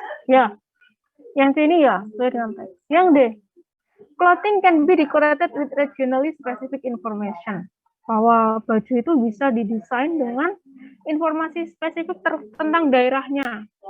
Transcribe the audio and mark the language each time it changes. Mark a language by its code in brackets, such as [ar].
[id] Ya, yang sini ya, sesuai dengan teks. [en] Yang D, clothing can be decorated with regionally specific information. [id] Bahwa baju itu bisa didesain dengan informasi spesifik tentang daerahnya.